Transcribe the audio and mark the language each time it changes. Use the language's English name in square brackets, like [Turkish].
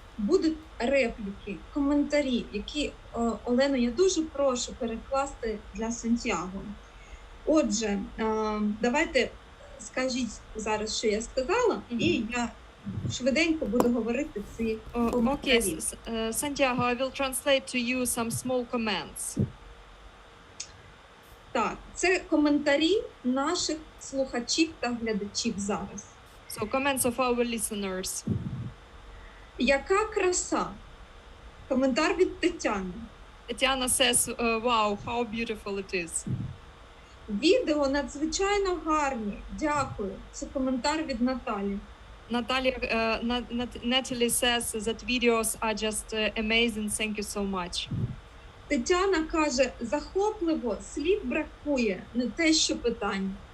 [Ukrainian] будуть репліки, коментарі, які, Олено, я дуже прошу перекласти для Сантьяго. Отже, давайте скажіть зараз, що я сказала, і я швиденько буду говорити ці [English] Okay, [Ukrainian] коментарі. [English] Santiago, I will translate to you some small comments. [Ukrainian] Так, це коментарі наших слухачів та глядачів зараз. [English] So, comments of our listeners. [Ukrainian] Яка краса? Коментар від Тетяни. [English] Tatiana says, wow, how beautiful it is. [Ukrainian] Відео надзвичайно гарні. Дякую. Це коментар від Наталі. [English] Natalie says that videos are just amazing. Thank you so much. [Ukrainian] Тетяна каже, захопливо, слів бракує, не те, що питання.